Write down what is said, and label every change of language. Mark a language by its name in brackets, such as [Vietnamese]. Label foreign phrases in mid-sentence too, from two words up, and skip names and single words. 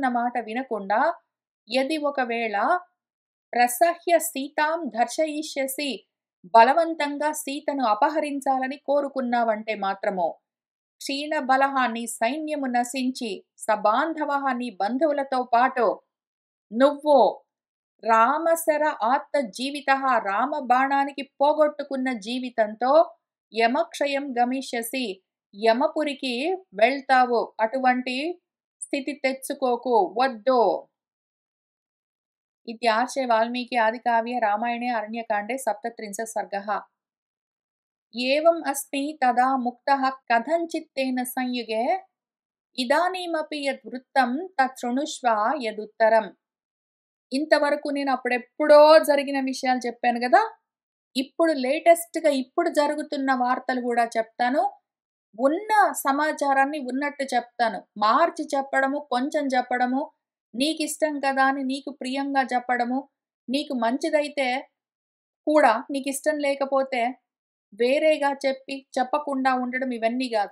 [Telugu] మాట వినకుండా, యది ఒకవేళ [Sanskrit] ప్రసహ్య సీతాం దర్శయిష్యసి, [Telugu] బలవంతంగా సీతను అపహరించాలని కోరుకున్నావంటే మాత్రము, క్షీణబలః, నీ సైన్యము నశించి, సబాంధవః, నీ బంధువులతో పాటు నువ్వు [Sanskrit] రామశర ఆత్త జీవితః, [Telugu] రామ బాణానికి పోగొట్టుకున్న జీవితంతో [Sanskrit] యమక్షయం గమిష్యసి, [Telugu] యమపురికి వెళ్తావు. అటువంటి స్థితి తెచ్చుకోకు, వద్దు. [Sanskrit] इत्यार्षे वाल्मीकि आदिकाव्ये रामायणे अरण्यकाण्डे 37 सर्गः। एवम् अस्मि तदा मुक्तः कथञ्चित् तेन संयुगे इदानीमपि यद्वृत्तं तत् शृणुष्व यदुत्तरम्। [Telugu] ఇంతవరకు నేను అప్పుడెప్పుడో జరిగిన విషయాలు చెప్పాను కదా, ఇప్పుడు లేటెస్ట్గా ఇప్పుడు జరుగుతున్న వార్తలు కూడా చెప్తాను. ఉన్న సమాచారాన్ని ఉన్నట్టు చెప్తాను. మార్చి చెప్పడము, కొంచెం చెప్పడము, నీకు ఇష్టం కదా అని నీకు ప్రియంగా చెప్పడము, నీకు మంచిదైతే కూడా నీకు ఇష్టం లేకపోతే వేరేగా చెప్పకుండా ఉండడం, ఇవన్నీ కాదు.